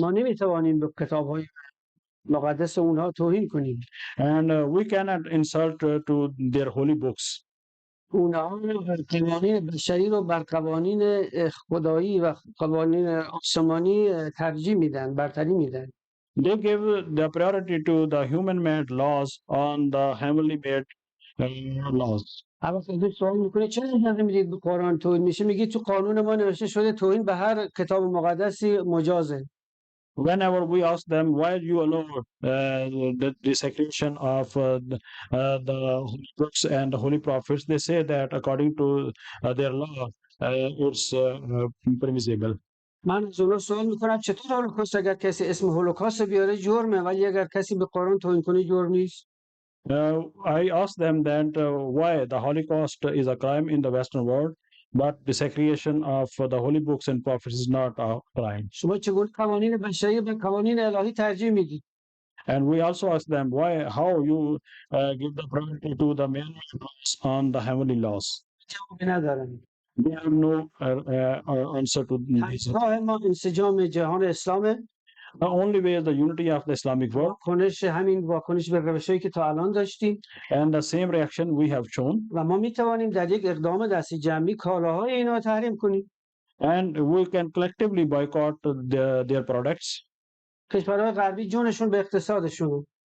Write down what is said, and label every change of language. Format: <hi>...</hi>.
<fa>ما نمی‌توانیم به کتاب‌های مقدس اونها توهین کنیم.</fa> <en>And we cannot insult to their holy books.</en> <fa>اونها قوانین بشری رو بر قوانین خدایی و قوانین آسمانی ترجیح میدن، برتری میدن.</fa> <en>They give the priority to the human-made laws on the heavenly-made laws.</en> <fa>اول ازش سوال میکنه چرا اجازه میدید به قرآن توهین میشه؟ میگه تو قانون ما نوشته شده توهین به هر کتاب مقدسی مجازه.</fa> <en>Whenever we ask them why you allow the desecration of the holy books and the holy prophets, they say that according to their law, it's permissible.</en> <fa>من از اونها سوال میکنم چطور هولوکاست اگر کسی اسم هولوکاست بیاره جرمه ولی اگر کسی به قرآن توهین کنه جرم نیست؟</fa> <en>I asked them that why the Holocaust is a crime in the Western world, but desecration of the holy books and prophets is not a crime.</en> <fa>شما چگونه قوانین بشری به قوانین الهی ترجیح میدید؟</fa> <en>And we also asked them how you give the priority to the man-made laws on the heavenly laws.</en> <fa>جوابی ندارن.</fa> <en>They have no answer to this.</en> <fa>راه ما انسجام جهان اسلامه.</fa> <en>The only way is the unity of the Islamic world,</en> <fa>واکنش همین واکنش به روشهایی که تا الان داشتیم</fa> <en>and the same reaction we have shown,</en> <fa>و ما میتوانیم در یک اقدام دستی جمعی کالاهای اینا تحریم کنیم.</fa> <en>and we can collectively boycott their products.</en> <fa>کشورهای غربی جونشون به اقتصادشون.</fa>